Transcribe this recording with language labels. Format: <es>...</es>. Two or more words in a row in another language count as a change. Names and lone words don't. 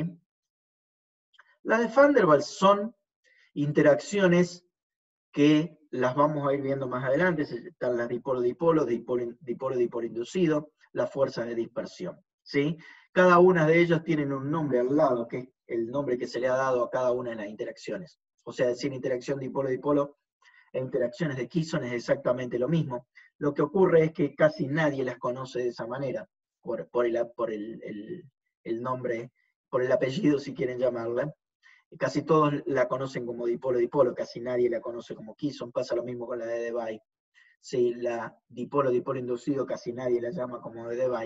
<es>Las de Van der Waals son interacciones que las vamos a ir viendo más adelante. Están las dipolo-dipolo, dipolo-dipolo inducido, las fuerzas de dispersión, ¿sí? Cada una de ellas tienen un nombre al lado, que es el nombre que se le ha dado a cada una de las interacciones. O sea, decir interacción dipolo-dipolo e interacciones de Kisson es exactamente lo mismo. Lo que ocurre es que casi nadie las conoce de esa manera, por el nombre, por el apellido, si quieren llamarla. Casi todos la conocen como dipolo-dipolo, casi nadie la conoce como Kisson. Pasa lo mismo con la de Debye. Sí, la dipolo-dipolo inducido casi nadie la llama como de Debye.</es>